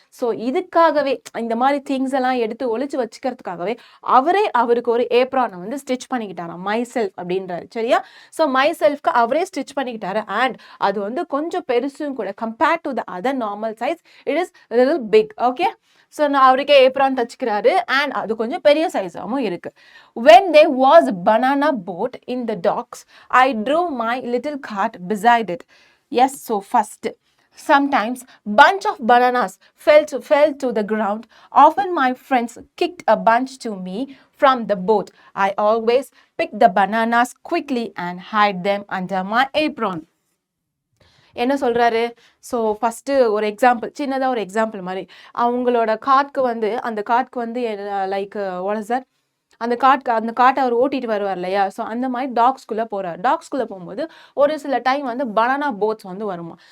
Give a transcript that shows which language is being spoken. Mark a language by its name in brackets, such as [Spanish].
[Tamil] So இதுக்காகவே இந்த மாதிரி திங்ஸ் எல்லாம் எடுத்து ஒளிச்சு வச்சுக்கிறதுக்காகவே அவருக்கு ஒரு ஏப்ரானை வந்து ஸ்டிச் பண்ணிக்கிட்டாராம், மை செல்ஃப் அப்படின்றாரு, சரியா? ஸோ மை செல்ஃப்க்கு அவரே ஸ்டிச் பண்ணிக்கிட்டாரு. அண்ட் அது வந்து கொஞ்சம் பெருசும் கூட, [English] Compared to the other normal size it is little big. [Tamil] Okay, so நான் அவருக்கே ஏப்ரான் தச்சுக்கிறாரு அண்ட் அது கொஞ்சம் பெரிய சைஸாகவும் இருக்கு. [English] When there was a banana boat in the docks, I drove my little cart beside it. Yes, so first, sometimes bunch of bananas fell to the ground. Often my friends kicked a bunch to me from the boat. I always pick the bananas quickly and hide them under my apron. [Tamil] என்ன சொல்றாரு? So first ஒரு example, சின்னதாக ஒரு example மாதிரி, அவங்களோட காட்டுக்கு வந்து அந்த காட்டுக்கு வந்து [English] like what is that, [Tamil] அந்த காட்டை அவர் ஓட்டிட்டு வருவார் இல்லையா? ஸோ அந்த மாதிரி டாக்ஸ்குள்ளே போகிறார். டாக்ஸ்குள்ளே போகும்போது ஒரு சில டைம் வந்து பனானா போட்ஸ் வந்து வருமா.